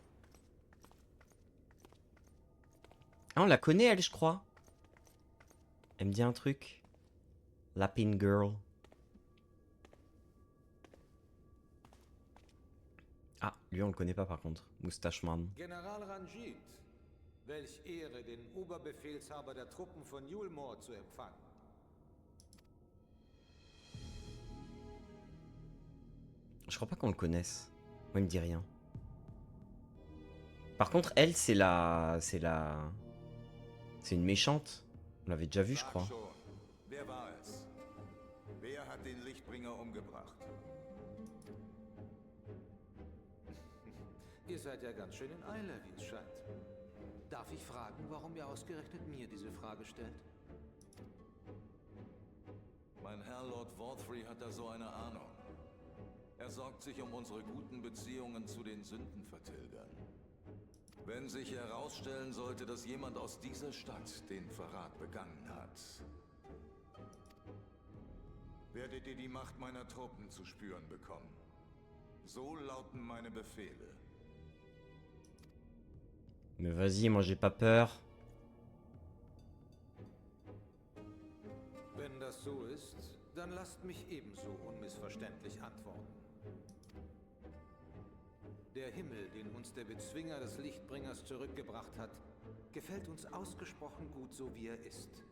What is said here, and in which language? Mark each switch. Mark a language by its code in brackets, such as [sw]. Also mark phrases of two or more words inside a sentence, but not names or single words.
[fr] Ah, on la connaît, elle, je crois. Elle me dit un truc. Lapin Girl. Ah, lui on le connaît pas par contre. Moustache Man. [de] General Ranjit, welch Ehre, den Oberbefehlshaber der Truppen von Yulmore zu empfangen. [fr] Je crois pas qu'on le connaisse. Moi il me dit rien. Par contre elle c'est la... C'est une méchante. On l'avait déjà vu je crois. [de] Sag schon, wer war es? Wer hat den Lichtbringer umgebracht? Ihr seid ja ganz schön in Eile, wie es scheint. Darf ich fragen, warum ihr ausgerechnet mir diese Frage stellt? Mein Herr Lord Vorthry hat da so eine Ahnung. Er sorgt sich um unsere guten Beziehungen zu den Sündenvertilgern. Wenn sich herausstellen sollte, dass jemand aus dieser Stadt den Verrat begangen hat, werdet ihr die Macht meiner Truppen zu spüren bekommen. So lauten meine Befehle. [fr] Mais vas-y, moi j'ai pas peur. [de] Wenn das so ist, dann lasst mich ebenso unmissverständlich antworten. Der Himmel, den uns der Bezwinger des Lichtbringers zurückgebracht hat, gefällt uns ausgesprochen gut, so wie er ist.